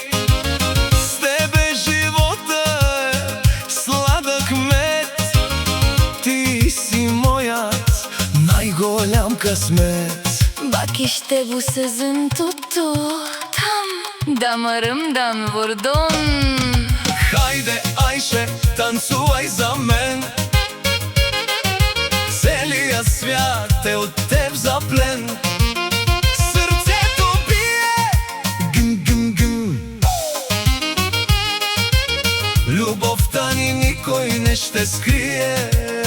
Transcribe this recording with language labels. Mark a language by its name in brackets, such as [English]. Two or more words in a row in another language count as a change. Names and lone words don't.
[Bulgarian] С тебе живота е сладък мед, ти си моят най-голям късмет. [Turkish] Bak işte bu sözün tuttu, tam damarımdan vurdun. [Bulgarian] Хайде, Аише, танцувай за мен, целият свят е от теб заплен. Сърцето бие гъм-гъм-гъм, любовта ни никой не ще скрие.